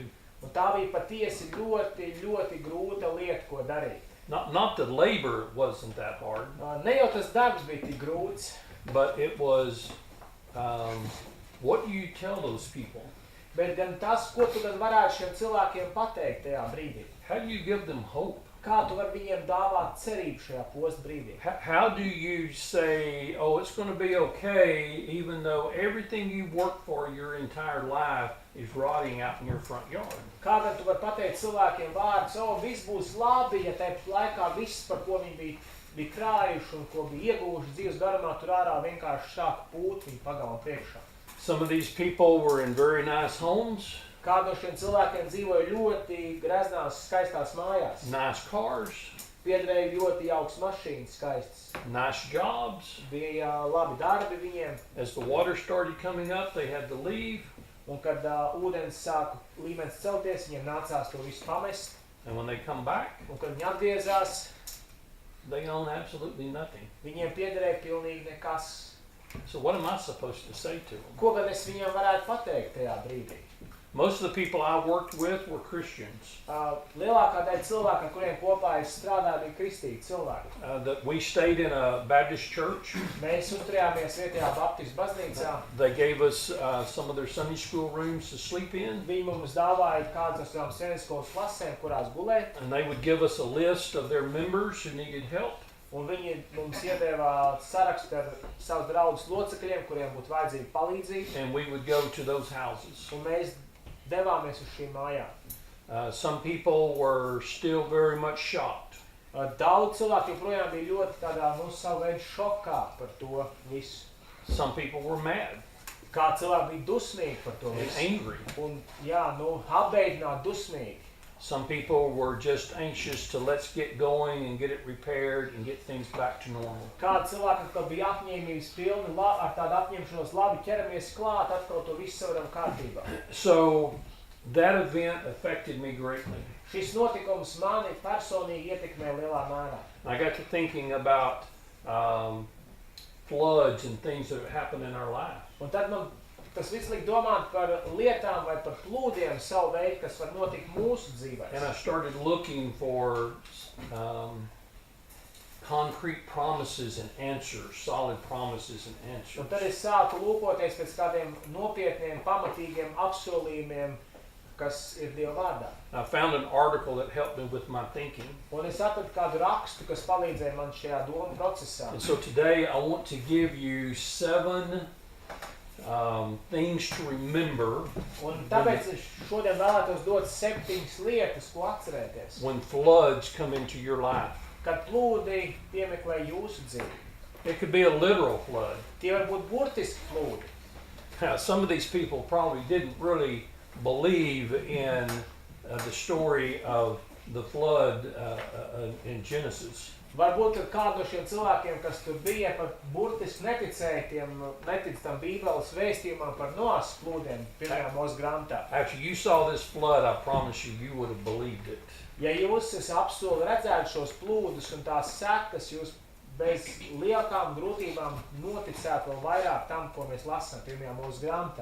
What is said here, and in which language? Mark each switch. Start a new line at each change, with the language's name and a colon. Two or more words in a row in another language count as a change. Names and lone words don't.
Latvian: Un tā bija patiesi ļoti, ļoti grūta lieta, ko darīt.
English: Not the labor wasn't that hard,
Latvian: Ne jau tas darbs bija tik grūts,
English: but it was, what do you tell those people?
Latvian: bet gan tas, ko tu gan varētu šiem cilvēkiem pateikt tajā brīdī.
English: How do you give them hope?
Latvian: Kā tu vari viņiem dāvāt cerību šajā posta brīdī?
English: How do you say, oh, it's going to be okay, even though everything you worked for your entire life is rotting out in your front yard?
Latvian: Kā gan tu vari pateikt cilvēkiem vārdus, viss būs labi, ja tajā laikā viss, par ko viņi bija krājuši un ko bija ieguvuši dzīves garumā, tur ārā vienkārši sāk pūt viņu pagalmu priekšā.
English: Some of these people were in very nice homes,
Latvian: Kādi no šiem cilvēkiem dzīvoja ļoti greznās, skaistās mājās,
English: nice cars,
Latvian: piederēja ļoti jauks mašīnas, skaistas.
English: nice jobs.
Latvian: Bija labi darbi viņiem,
English: As the water started coming up, they had to leave.
Latvian: un kad ūdens sāka līmenis celties, viņiem nācās to visu pamest,
English: And when they come back,
Latvian: un kad viņi atgriezās,
English: they own absolutely nothing.
Latvian: viņiem piederēja pilnīgi nekas.
English: So what am I supposed to say to them?
Latvian: Ko gan es viņiem varētu pateikt tajā brīdī?
English: Most of the people I worked with were Christians.
Latvian: Lielākā daļa cilvēku, ar kuriem kopā es strādāju, bija kristīti cilvēki.
English: That we stayed in a Baptist church.
Latvian: Mēs uzturējāmies vietējā Baptistu baznīcā.
English: They gave us some of their Sunday school rooms to sleep in.
Latvian: Viņi mums dāvāja kādas no savām svētdienas klasēm, kurās gulēt,
English: And they would give us a list of their members who needed help.
Latvian: un viņi mums iedeva sarakstu ar savus draugus locekļiem, kuriem būtu vajadzīga palīdzība,
English: And we would go to those houses.
Latvian: un mēs devāmies uz šīm mājām.
English: Some people were still very much shocked.
Latvian: Daudz cilvēku joprojām bija ļoti tādā, savu veidu šokā par to visu.
English: Some people were mad
Latvian: Kā cilvēki bija dusmīgi par to
English: and
Latvian: visu.
English: angry.
Latvian: Un, jā, apbeidināti, dusmīgi.
English: Some people were just anxious to let's get going and get it repaired and get things back to normal.
Latvian: Kādi cilvēki atkal bija apņēmības pilni, ar tādu apņemšanos, labi ķeramies klāt, atkal to visu savaram kārtībā.
English: So that event affected me greatly.
Latvian: Šis notikums mani personīgi ietekmē lielā mērā.
English: I got to thinking about floods and things that happen in our life.
Latvian: Un tad man tas viss liek domāt par lietām vai par plūdiem savu veidu, kas var notikt mūsu dzīvēs.
English: And I started looking for concrete promises and answers, solid promises and answers.
Latvian: Un tad es sāku lūkoties pēc kādiem nopietniem, pamatīgiem apsolījumiem, kas ir Dieva vārdā.
English: I found an article that helped me with my thinking.
Latvian: Un es atradu kādu rakstu, kas palīdzēja man šajā domu procesā.
English: And so today I want to give you 7 things to remember
Latvian: Un tāpēc es šodien vēlētos dot 7 lietas, ko atcerēties.
English: when floods come into your life.
Latvian: Kad plūdi piemeklē jūsu dzīvi.
English: It could be a literal flood.
Latvian: Tie var būt burtiski plūdi.
English: Some of these people probably didn't really believe in the story of the flood in Genesis.
Latvian: Varbūt ir kādi no šiem cilvēkiem, kas tur bija, pat burtiski neticēja tam Bībeles vēstījumam par Noas plūdiem pirmajā Mūzes grāmatā.
English: After you saw this flood, I promise you, you would have believed it.
Latvian: Ja jūs apsolu redzētu šos plūdus un tās sekas, jūs bez lielākām grūtībām noticētu vēl vairāk tam, ko mēs lasām pirmajā Mūzes grāmatā.